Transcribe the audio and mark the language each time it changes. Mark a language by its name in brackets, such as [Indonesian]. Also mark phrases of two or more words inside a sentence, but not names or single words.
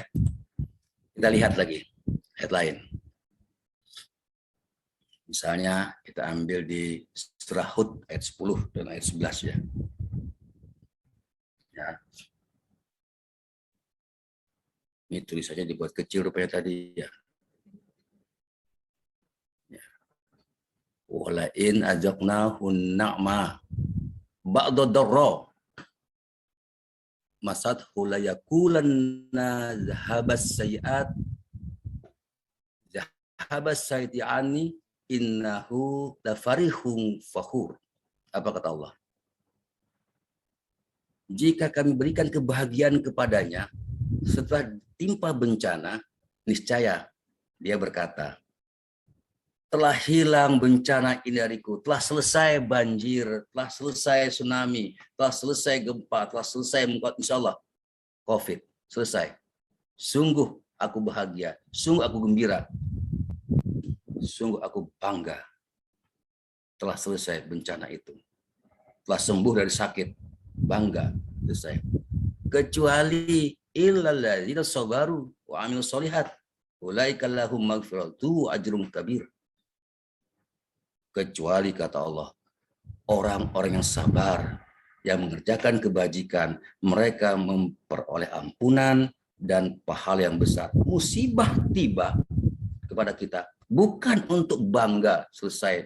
[Indonesian] Kita lihat lagi ayat lain. Misalnya kita ambil di surah Hud ayat 10 dan ayat 11 ya. Ya. Ini tulisannya dibuat kecil rupanya tadi ya. [Arabic] ولئن أذقناه نعماء بعد ضراء مسته ليقولن ذهب السيئات عني إنه لفرح فخور. [Indonesian] Apa kata Allah? Jika kami berikan kebahagiaan kepadanya setelah timpa bencana, niscaya dia berkata, telah hilang bencana ini dariku, telah selesai banjir, telah selesai tsunami, telah selesai gempa, telah selesai [Arabic] إن شاء الله [Indonesian] COVID, selesai. Sungguh aku bahagia, sungguh aku gembira, sungguh aku bangga. Telah selesai bencana itu, telah sembuh dari sakit, bangga, selesai. [Arabic] Kecuali إلا الذين صبروا وعملوا الصالحات أولئك لهم مغفرة أجر كبير. [Indonesian] Kecuali kata Allah, orang-orang yang sabar, yang mengerjakan kebajikan, mereka memperoleh ampunan dan pahala yang besar. Musibah tiba kepada kita bukan untuk bangga selesai.